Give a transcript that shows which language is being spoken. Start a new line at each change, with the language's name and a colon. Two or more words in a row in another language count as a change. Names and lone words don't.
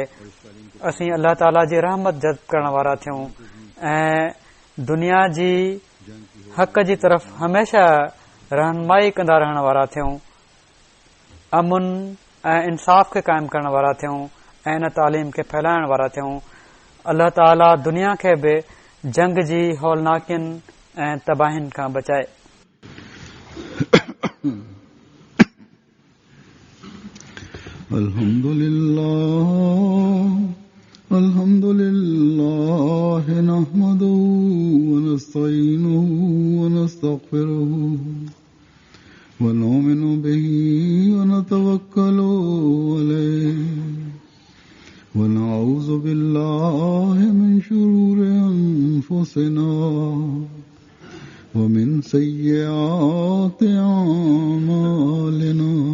Sindhi: असीं अल्लाह ताला जी रहमत जज़्ब करण वारा थियूं ऐं दुनिया जी हक़ जी तरफ़ हमेशा रहनुमाई कंदा रहण वारा थियूं। अमुन ऐं इंसाफ़ खे क़ाइमु करण वारा थियूं ऐं इन तालीम खे फैलाइण वारा थियूं। अल्लाह ताला दुनिया खे बि जंग जी हौलनाकियुनि ऐं तबाहियुनि खां बचाए।
Arabic: الحمد لله نحمده و نستعينه و نستغفره و نؤمن به و نتوكل عليه و نعوذ بالله من شرور أنفسنا و من سيئات أعمالنا.